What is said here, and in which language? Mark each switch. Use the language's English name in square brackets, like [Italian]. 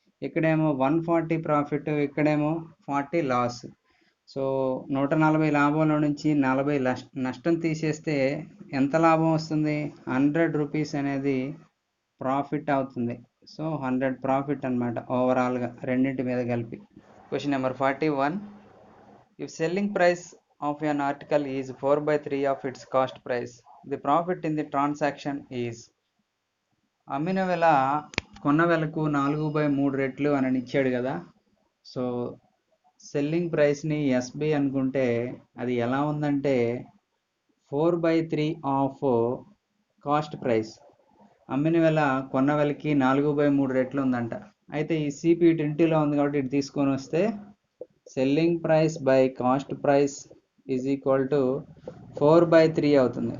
[Telugu] ఇక్కడేమో 140 ప్రాఫిట్, ఇక్కడేమో 40 loss. So 140 లాభంలో నుంచి 40 నష్టం తీసేస్తే ఎంత లాభం వస్తుంది? 100 రూపీస్ అనేది ప్రాఫిట్ అవుతుంది. సో 100 ప్రాఫిట్ అనమాట ఓవరాల్గా రెండింటి మీద కలిపి. [English] Question number 41. If selling price of an article is 4/3 of its cost price, the profit in the transaction is. [Telugu] అమ్మిన వెల కొన్న వెలకు 4/3 రెట్లు అని ఇచ్చాడు కదా. సో సెల్లింగ్ ప్రైస్ని ఎస్బి అనుకుంటే అది ఎలా ఉందంటే 4/3 ఆఫ్ కాస్ట్ ప్రైస్. అమ్మిన వెల కొన్న వెలకి 4/3 రెట్లు ఉందంట. అయితే ఈ సిపి ఇంటిలో ఉంది కాబట్టి ఇటు తీసుకొని వస్తే selling price by cost price is equal to 4/3 అవుతుంది.